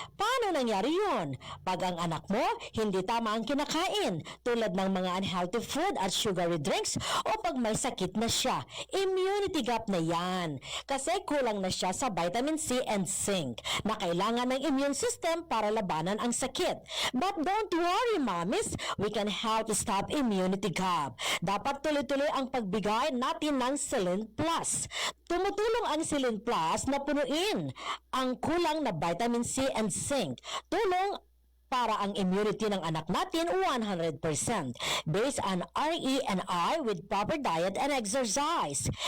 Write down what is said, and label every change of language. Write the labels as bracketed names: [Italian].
[Filipino] Paano nangyari yun? Pag ang anak mo, hindi tama ang kinakain, tulad ng mga unhealthy food at sugary drinks, o pag may sakit na siya, [English] immunity gap [Filipino] na yan. Kasi kulang na siya sa [English] vitamin C and zinc, [Filipino] na kailangan ng immune system para labanan ang sakit. [English] But don't worry, mamis, we can help stop immunity gap. [Filipino] Dapat tuloy-tuloy ang pagbigay natin ng Selene Plus. Tumutulong ang Selene Plus na punuin ang kulang na vitamin C and zinc. Tulong para ang immunity ng anak natin 100% based on RE&I [English] with proper diet and exercise.